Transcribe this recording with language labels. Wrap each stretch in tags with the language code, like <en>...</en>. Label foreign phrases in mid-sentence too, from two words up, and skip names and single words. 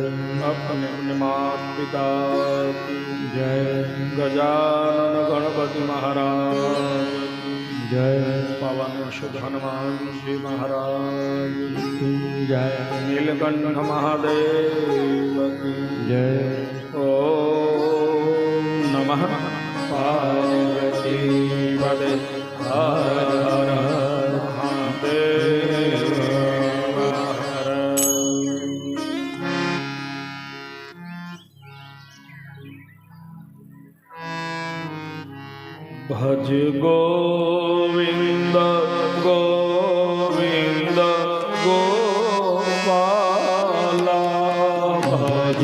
<hi>अपने अपने माता पिता जय। गजानन गणपति महाराज जय। पवन सुत हनुमान जी महाराज जय। नीलकंठ महादेव की जय। ओम नमः पार्वती पदे हर हर महादेव हर। भज गोविंद गोविंद गोपाला भज</hi>